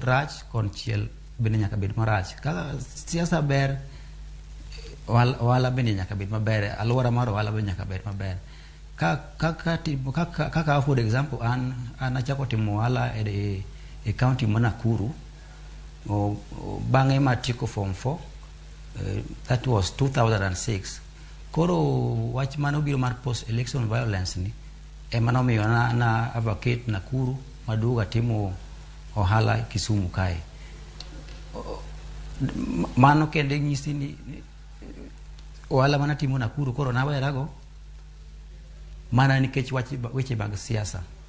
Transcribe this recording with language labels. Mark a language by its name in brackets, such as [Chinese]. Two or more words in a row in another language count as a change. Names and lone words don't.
[Luo (Kenya and Tanzania)] rach, konchiel bende nyaka bed marach. Kaka siasa ber, ohala bende nyaka bed maber, alwora mar ohala bende nyaka bed maber. Kaka [English] for example, [Luo (Kenya and Tanzania)] an achako timo ohala e county ma Nakuru, bang'e matieko form 4, [English] that was [Luo (Kenya and Tanzania)] 2006. Koro wach mano biro mar [English] post election violence [Luo (Kenya and Tanzania)] ni ema nomiyo na advocate Nakuru maduoga timo ohala Kisumu kae. Mano kende nyisi ni ohala mana timo Nakuru koro nawerago mana nikech weche mag siasa.